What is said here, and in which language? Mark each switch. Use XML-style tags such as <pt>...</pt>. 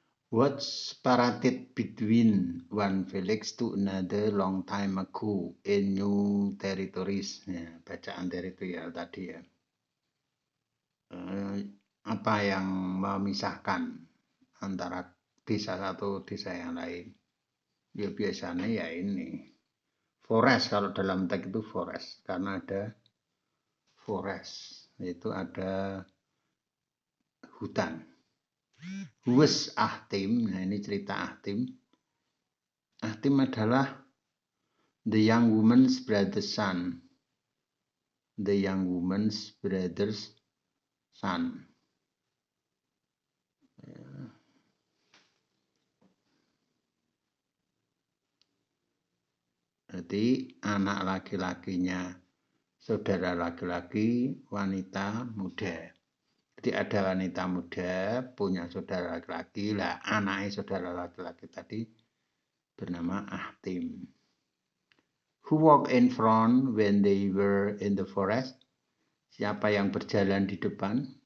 <en>What sparated between one village to another long time ago in new territories?</en> <id>Ya, bacaan teritorial tadi ya. Apa yang memisahkan antara desa satu desa yang lain? Ya biasanya ya ini. Forest, kalau dalam teks itu forest. Karena ada forest. Itu ada hutan. Wes Ahtim, nah ini cerita Ahtim. Ahtim adalah</id> <en>the young woman's brother's son. the young woman's brother's son.</en> <id>Jadi anak laki-lakinya saudara laki-laki wanita muda. Jadi ada wanita muda punya saudara laki-laki, lah anaknya saudara laki-laki tadi bernama Ahtim.</id> <en>Who walked in front when they were in the forest?</en> <id>Siapa yang berjalan di depan?</id>